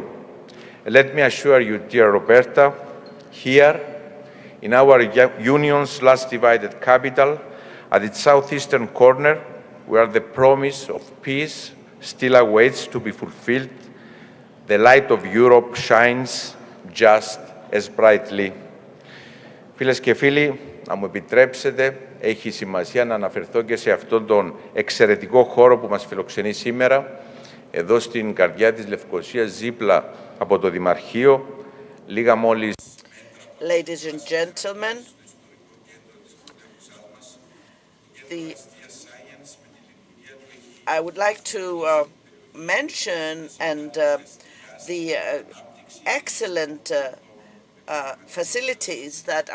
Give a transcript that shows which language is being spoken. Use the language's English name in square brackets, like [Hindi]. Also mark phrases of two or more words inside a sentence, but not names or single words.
[English] And let me assure you, dear Roberta, here in our Union's last divided capital, at its southeastern corner, where the promise of peace still awaits to be fulfilled, the light of Europe shines just as brightly. [Greek] Φίλες και φίλοι, να μου επιτρέψετε, έχει σημασία να αναφερθώ και σε αυτόν τον εξαιρετικό χώρο που μας φιλοξενεί σήμερα, εδώ στην καρδιά της Λευκωσίας, δίπλα από το Δημαρχείο, λίγα μόλις... [English] Ladies and gentlemen, I would like to mention the excellent facilities that